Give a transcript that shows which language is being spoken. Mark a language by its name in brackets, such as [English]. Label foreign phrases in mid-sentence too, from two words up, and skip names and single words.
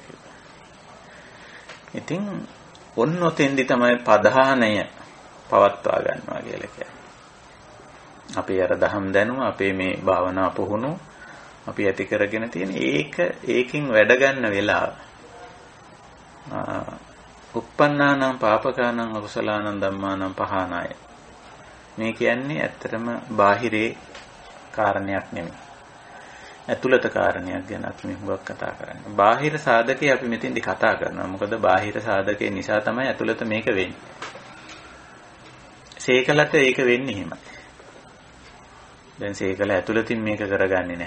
[Sinhala] ඉතින් ඔන්න ඔතෙන්දි තමයි ප්‍රධානය පවත්වා ගන්නවා කියලා කියන්නේ. අපි අර දහම් දැනුම අපේ මේ භාවනා පුහුණු අපි ඇති කරගෙන තියෙන ඒකෙන් වැඩ ගන්න වෙලාව. [Pali] uppannānaṁ pāpakānaṁ akusalaanaṁ dhammānaṁ pahānāya. [Sinhala] මේ කියන්නේ ඇත්තටම බාහිරේ කාරණයක් නෙමෙයි. ඇතුළත කාරණයක් ගැන අපි හුඟක් කතා කරන්නේ. බාහිර සාධකේ අපි මෙතෙන්දි කතා කරනවා. මොකද බාහිර සාධකේ නිසා තමයි ඇතුළත මේක වෙන්නේ. සීකලට ඒක වෙන්නේ එහෙමයි. දැන් සීකල ඇතුළතින් මේක කරගන්නේ නැහැ.